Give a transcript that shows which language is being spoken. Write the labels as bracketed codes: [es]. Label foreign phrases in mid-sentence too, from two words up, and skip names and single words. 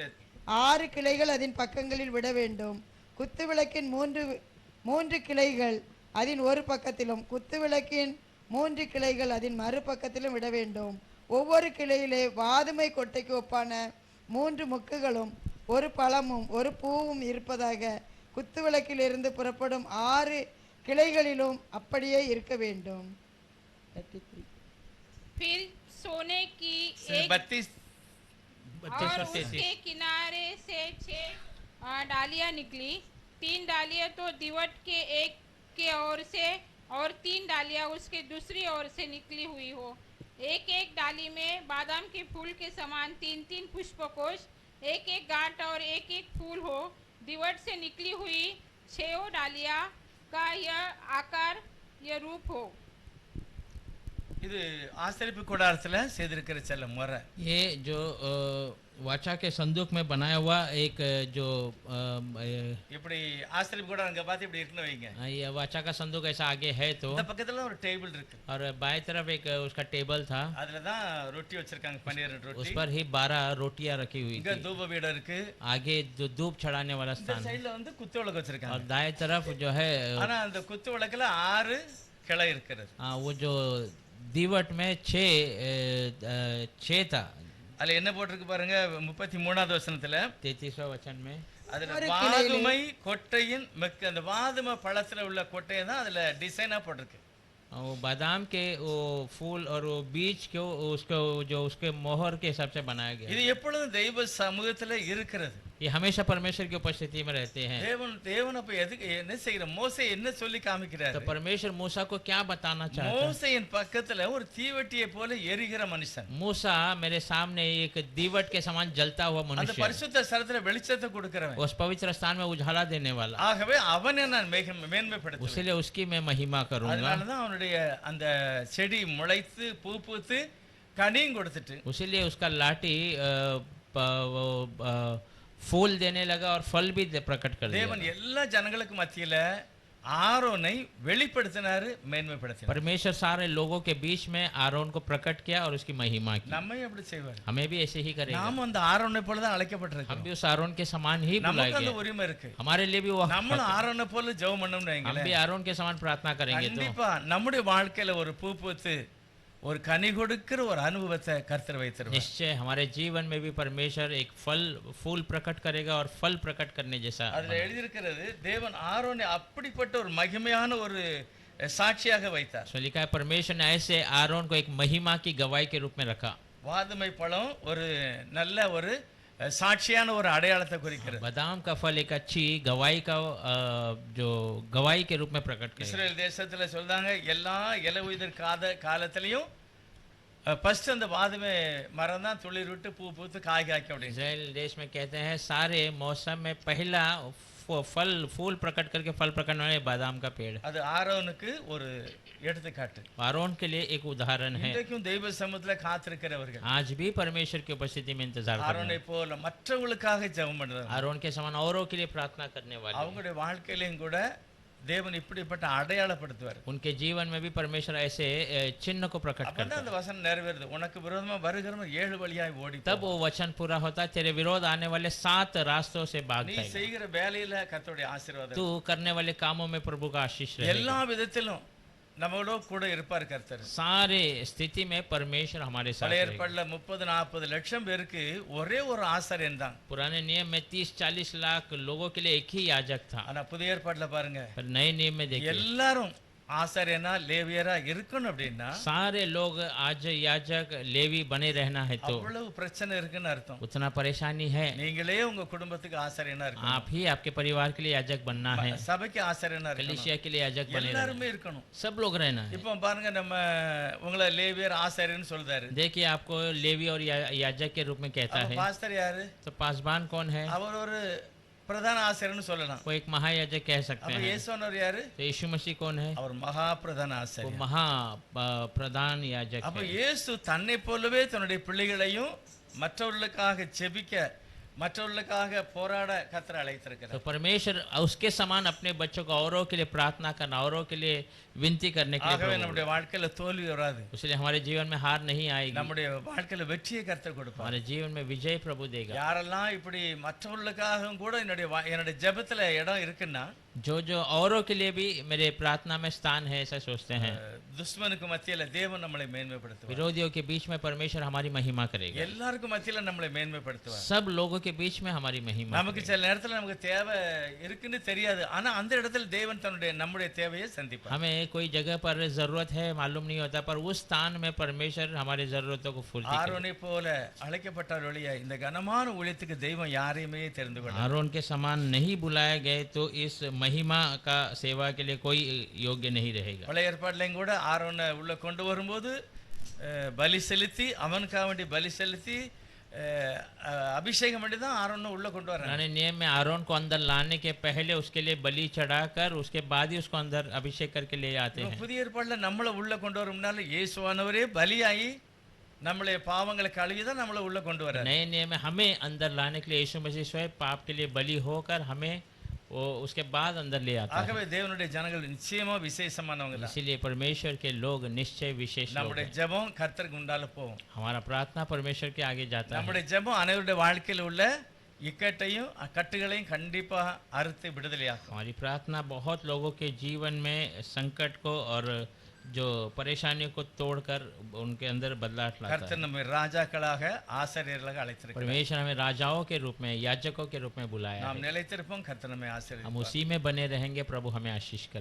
[ta] 6 கிளைகள் அதன் பக்கங்களில் விட வேண்டும். குத்து விளக்கின் மூன்று கிளைகள் அதன் ஒரு பக்கத்திலும் குத்து விளக்கின் 3 கிளைகள் அதன் மறுபக்கத்திலும் விட வேண்டும். ஒவ்வொரு கிளையிலே வாதுமை கொட்டைக்கு ஒப்பான 3 மொக்குகளும் ஒரு பழமும் ஒரு பூவும் இருப்பதாக குத்து விளக்கிலிருந்து புறப்படும் 6 கிளைகளிலும் அப்படியே இருக்க வேண்டும். [hi] फिर सोने की एक 32 और उसके किनारे से 6 डालियां निकली। 3 डालियां तो दीवट के एक के ओर से और 3 डालियां उसके दूसरी ओर से निकली हुई हो। एक एक डाली में बादाम के फूल के समान 3-3 पुष्पकोश, एक एक गांठ और एक एक फूल हो। दीवट से निकली हुई 6 डालियां का यह आकार, यह रूप हो। [ta] இது ஆசரிப்பு கூடாரத்துல செய்திருக்கிற செல்ல முறை. [hi] ये जो वाचा के संदूक में बनाया हुआ एक जो [ta] இப்படி ஆசரிப்பு கூடாரம் அங்க பார்த்து இப்படி இருக்குன்னு வைங்க. [hi] ये वाचा का संदूक ऐसा आगे है तो, [ta] இந்த பக்கத்துல ஒரு டேபிள் இருக்கு. [hi] और बाएं तरफ एक उसका टेबल था, [ta] அதுல தான் ரொட்டி வச்சிருக்காங்க, 12 ரொட்டி. [hi] उस पर ही 12 रोटियां रखी हुई [ta] இங்க [hi] थी। [ta] தூப பீடம் இருக்கு. [hi] आगे जो धूप चढ़ाने वाला [ta] இந்த [hi] स्थान है, [ta] சைடுல வந்து குத்து விளக்கு [hi] और [ta] வச்சிருக்காங்க. [hi] दाएं तरफ जो है [ta] ஆனா அந்த குத்து விளக்குல 6 கிளை இருக்கிறது. [hi] वो जो दीवट में 6 था। [ta] அதுல என்ன போட்டிருக்கு பாருங்க, 33வது வசனத்துல [hi] 33वें वचन में [ta] அதுல வாதுமை கொட்டையின் அந்த வாதுமை பழத்துல உள்ள கொட்டையை தான் அதுல டிசைனா போட்டிருக்கு. [hi] वो बादाम के वो फूल और वो बीज को उसको जो उसके मोहर के हिसाब से बनाया गया। [ta] இது எப்பொழுதும் தெய்வ சமூகத்துல இருக்கிறது. [hi] ये हमेशा परमेश्वर की उपस्थिति में रहते हैं। [ta] தேவன் அப்ப எதுக்கு என்ன செய்யற, மோசே என்ன சொல்லி காமிக்கிறார்? [hi] तो परमेश्वर मूसा को क्या बताना चाहता है? [ta] மோசேயின் பக்கத்துல ஒரு தீவட்டியை போல எரிகிற மனுஷன். [hi] मूसा मेरे सामने एक दीवट के समान जलता हुआ [ta] அந்த [hi] मनुष्य, [ta] பரிசுத்த ஸ்தலத்துல வெளிச்சத்தை கொடுக்கிறவன். [hi] उस पवित्र स्थान में उजाला देने वाला। [ta] ஆகவே அவனை நான் மேன்மைப்படுத்துவேன். [hi] उसलिए उसकी मैं महिमा करूंगा। [ta] அதனால தான் அவனுடைய அந்த செடி முளைத்து பூ பூத்து கனியும் கொடுத்துட்டு, [hi] उसीलिए उसका लाठी फूल देने लगा और फल भी प्रकट कर दिया। [ta] தேவன் எல்லா ஜனங்களுக்கு மத்தியில ஆரோனை வெளிப்படுத்தினாரு, மேன்மைப்படுத்தினார். [hi] परमेश्वर सारे लोगों के बीच में आरोन को प्रकट किया और उसकी महिमा की। [ta] நம்மையும் அப்படி செய்வார். [hi] हमें भी ऐसे ही करेगा। [ta] நாம அந்த ஆரோனை போல தான் [hi] हम [ta] அழைக்கப்பட்டிருக்கோம். [hi] भी उस आरोन के समान ही बुलाए [ta] நமக்கு அந்த [hi] गए। [ta] உரிமை இருக்கு. [hi] हमारे लिए भी वो [ta] நம்மளும் ஆரோனை போல ஜெபம் பண்ணணும்னு [hi] हम [ta] வைங்களேன். [hi] भी आरोन के समान प्रार्थना करेंगे तो [ta] கண்டிப்பா நம்முடைய வாழ்க்கையில ஒரு பூ பூத்து ஒரு கனி கொடுக்கிற ஒரு அனுபவத்தை கர்த்தர் வைத்திருவார். [hi] निश्चय हमारे जीवन में भी परमेश्वर एक फूल प्रकट करेगा और फल प्रकट करने जैसा। [ta] அதுல எழுதியிருக்கிறது, தேவன் ஆரோனை அப்படிப்பட்ட ஒரு மகிமையான ஒரு சாட்சியாக வைத்தார். [hi] सो लिखा है परमेश्वर ने ऐसे आरोन को एक महिमा की गवाही के रूप में रखा। [ta] வாதுமை பழம் ஒரு நல்ல ஒரு சாட்சியான ஒரு அடையாளத்தை குறிக்கிறது. [hi] बादाम का फल एक अच्छी गवाही का जो गवाही के रूप में प्रकट करेगा। [ta] இஸ்ரேல் தேசத்துல சொல்றாங்க, எல்லா இலை உதிர் காலத்திலையும் ஃபர்ஸ்ட் அந்த வாதுமை மரம் தான் துளிர் விட்டு பூ பூத்து காய் காய்க்கும் அப்படின்னு. [hi] इजराइल देश में कहते हैं सारे मौसम में पहला फूल प्रकट करके फल प्रकट होने बादाम का पेड़। [ta] அது ஆரோனுக்கு ஒரு எடுத்துக்காட்டு. [hi] आरोन के लिए एक उदाहरण है। [ta] இன்றைக்கும் தெய்வ சமூகத்துல காத்திருக்கிறவர்கள் [hi] आज भी परमेश्वर की उपस्थिति में इंतजार कर रहे [ta] ஆரோனை போல மற்றவங்களுக்காக ஜெபம் பண்றாங்க. [hi] हैं। आरोन के समान औरों के लिए प्रार्थना करने वाले हैं। [ta] அவங்களுடைய வாழ்க்கையிலும் கூட தேவன் இப்படிப்பட்ட அடையாளப்படுத்துவார். [hi] उनके जीवन में भी परमेश्वर ऐसे चिन्ह को प्रकट करता [ta] அப்பதான் [hi] है। [ta] அந்த வசனம் நிறைவேறுது, உனக்கு விரோதமா வருகிறவன் 7 வழியாய் ஓடி [hi] तब वो वचन पूरा होता है, तेरे विरोध आने वाले 7 रास्तों से भाग [ta] நீ [hi] जाएगा। [ta] செய்கிற வேலையில கர்த்தருடைய ஆசீர்வாதம். [hi] तू करने वाले कामों में प्रभु का आशीष [ta] எல்லா [hi] रहेगा। [ta] விதத்திலும் நம்மளோட கூட இருப்பார் கர்த்தர். [hi] सारे स्थिति में परमेश्वर हमारे साथ [ta] பழைய [hi] रहेगा। [ta] ஏற்பாடுல 30-40 லட்சம் பேருக்கு ஒரே ஒரு ஆசாரியன் தான். [hi] पुराने नियम में 30-40 लाख लोगों के लिए एक ही याजक था। [ta] ஆனா புதிய ஏற்பாடுல பாருங்க, [hi] पर नए नियम में देखिए [ta] எல்லாரும் ஆசாரியனா லேவியரா இருக்கணும் அப்படின்னா [hi] सारे लोग आज याजक लेवी बने रहना है तो [ta] அவ்வளவு பிரச்சனை இருக்குன்னு அர்த்தம். [hi] उतना परेशानी है। [ta] நீங்களே உங்க குடும்பத்துக்கு ஆசாரியனா இருக்கணும், [hi] आप ही आपके परिवार के लिए याजक बनना है, [ta] சபைக்கு ஆசாரியனா இருக்கணும், [hi] कलीसिया के लिए याजक बने रहना [ta] எல்லாருமே இருக்கணும். [hi] है, सब लोग रहना है। [ta] இப்போ பாருங்க, நம்ம உங்களை லேவியர் ஆசாரியன்னு சொல்றாரு. [hi] देखिए आपको लेवी और याजक के रूप में कहता [ta] அப்ப [hi] है, [ta] பாஸ்டர் யாரு? [hi] तो पासबान कौन है? [ta] அவர் ஒரு பிரதான ஆசாரியன்னு சொல்லலாம். [hi] वो एक महायाजक कह सकते [ta] அப்ப [hi] हैं। [ta] இயேசுவானவர் யாரு? [hi] तो यीशु मसीह कौन है? [ta] அவர் மகா பிரதான [hi] वो [ta] ஆசாரியர். [hi] महा प्रधान याजक [ta] அப்ப [hi] है। [ta] இயேசு தன்னை போலவே தன்னுடைய பிள்ளைகளையும் மற்றவர்களுக்காக ஜெபிக்க, மற்றவர்களுக்காக போராட கர்த்தர் [hi] तो [ta] அழைத்திருக்கிறார். [hi] परमेश्वर उसके समान अपने बच्चों को औरों के लिए प्रार्थना करना, औरों के लिए विनती करने के लिए [ta] ஆகவே [hi] प्रभु [ta] நம்முடைய வாழ்க்கையில தோல்வி வராது, [hi] इसलिए हमारे जीवन में हार नहीं आएगी, [ta] நம்முடைய வாழ்க்கையில வெற்றியை கர்த்தர் கொடுப்பார். [hi] हमारे जीवन में विजय प्रभु देगा। [ta] யாரெல்லாம் இப்படி மற்றவர்களுக்காகவும் கூட என்னுடைய ஜெபத்துல இடம் இருக்குன்னா, [hi] जो जो औरों के लिए भी मेरे प्रार्थना में स्थान है, ऐसा सोचते हैं, [ta] துஷ்மனுக்கு மத்தியில தேவன் நம்மளை மேன்மைப்படுத்துவார். [hi] विरोधियों के बीच में परमेश्वर हमारी महिमा करेगा। [ta] எல்லாருக்கும் மத்தியில நம்மளை மேன்மைப்படுத்துவார். [hi] सब लोगों के बीच में हमारी महिमा [ta] நமக்கு [hi] करेगा। [ta] சில நேரத்துல நமக்கு தேவை இருக்குன்னு தெரியாது, ஆனா அந்த இடத்துல தேவன் நம்முடைய தேவையை சந்திப்பார். [hi] हमें कोई जगह पर जरूरत है मालूम नहीं होता, पर उस स्थान में परमेश्वर हमारी जरूरतों को पूर्ति करेगा। [ta] ஆரோனை போல அழைக்கப்பட்டார் ஒழிய இந்த கனமான ஊழியத்துக்கு தெய்வம் யாரையுமே தெரிந்து கொண்டார். [hi] आरोन के समान नहीं बुलाए गए तो इस महिमा का सेवा के लिए कोई योग्य नहीं रहेगा। [ta] பழைய ஏற்பாடுலையும் கூட ஆரோனை உள்ள கொண்டு வரும்போது பலி செலுத்தி, அவனுக்காக வேண்டி பலி செலுத்தி அபிஷேகம் பண்ணி தான் ஆரோனை உள்ள கொண்டு வர்றாங்க. [hi] पुराने नियम में आरोन को अंदर लाने के पहले उसके लिए बलि चढ़ाकर उसके बाद ही उसको अंदर अभिषेक करके ले आते हैं। [ta] புதிய ஏற்பாடுல நம்மளை உள்ள கொண்டு வரும்னால இயேசுவானவரே பலியாகி நம்மளை பாவங்களை கழுவி தான் நம்மளை உள்ள கொண்டு வர்றாரு. [hi] नए नियम में हमें अंदर लाने के लिए यीशु मसीह स्वयं पाप के लिए बलि होकर हमें वो उसके बाद अंदर ले आता है। [ta] ஆகவே தேவனுடைய ஜனங்கள் நிச்சயமா விசேஷமானவங்க தான். [hi] इसीलिए परमेश्वर के लोग निश्चय विशेष लोग [ta] நம்முடைய [hi] हैं। [ta] ஜெபம் கர்த்தருக்கு முன்னால போகும். [hi] हमारा प्रार्थना परमेश्वर के आगे जाता है। [ta] நம்முடைய ஜெபம் அனைவருடைய வாழ்க்கையில் உள்ள இக்கட்டையும் கட்டுகளையும் கண்டிப்பா அறுத்து விடுதலையாக்கும். [hi] हमारी प्रार्थना बहुत लोगों के जीवन में संकट को और जो परेशानियों को तोड़कर उनके अंदर बदलाव लाता [ta] கர்த்தர் [hi] है। [ta] நம்மை ராஜாக்களாக ஆசாரியர்களாக அழைத்திருக்கிறார். [hi] परमेश्वर हमें राजाओं के रूप में, याजकों के रूप में बुलाया [ta] நாம் [hi] है। [ta] நிலைத்திருப்போம், கர்த்தர் நம்மை [hi] हम [ta] ஆசீர்வதிப்பார். [hi] उसी में बने रहेंगे, प्रभु हमें आशीष करेगा।